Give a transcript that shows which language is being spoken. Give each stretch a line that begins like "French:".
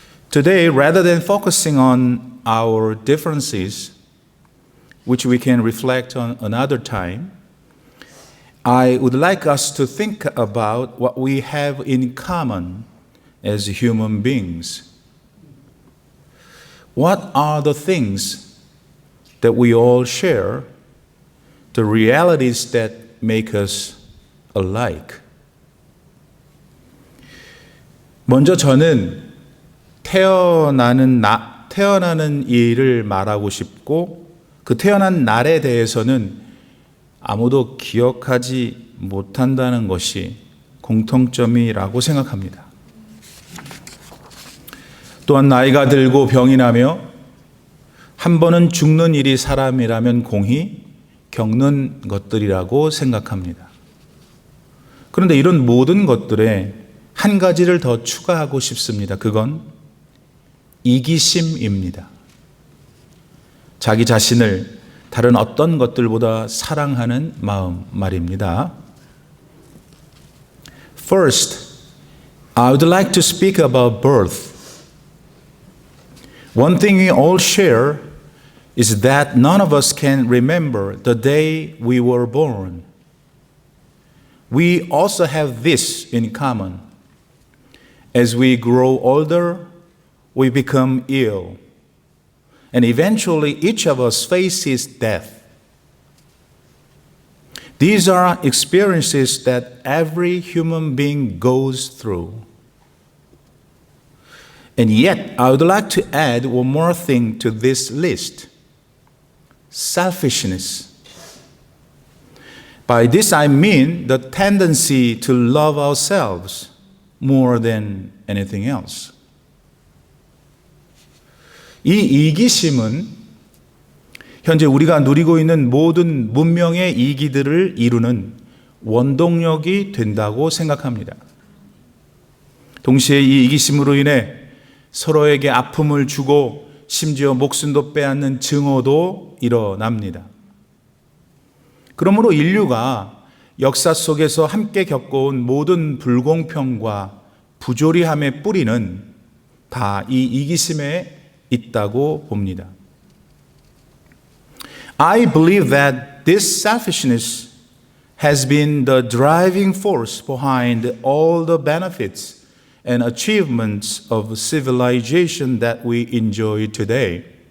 English: Today, rather than focusing on our differences, which we can reflect on another time, I would like us to think about what we have in common as human beings. What are the things that we all share, the realities that make us alike?
Korean: 먼저 저는 태어나는 일을 말하고 싶고, 그 태어난 날에 대해서는 아무도 기억하지 못한다는 것이 공통점이라고 생각합니다. 또한 나이가 들고 병이 나며 한 번은 죽는 일이 사람이라면 공히 겪는 것들이라고 생각합니다. 그런데 이런 모든 것들에 한 가지를 더 추가하고 싶습니다. 그건 이기심입니다. 자기 자신을 다른 어떤 것들보다 사랑하는 마음 말입니다.
English: First, I would like to speak about birth. One thing we all share is that none of us can remember the day we were born. We also have this in common. As we grow older, we become ill. And eventually, each of us faces death. These are experiences that every human being goes through. And yet, I would like to add one more thing to this list: selfishness. By this I mean the tendency to love ourselves more than anything else.
Korean: 이 이기심은 현재 우리가 누리고 있는 모든 문명의 이기들을 이루는 원동력이 된다고 생각합니다. 동시에 이 이기심으로 인해 서로에게 아픔을 주고 심지어 목숨도 빼앗는 증오도 일어납니다. 그러므로 인류가 역사 속에서 함께 겪어온 모든 불공평과 부조리함의 뿌리는 다 이 이기심에 있다고 봅니다.
English: I believe that this selfishness has been the driving force behind all the benefits and achievements of civilization that we enjoy today.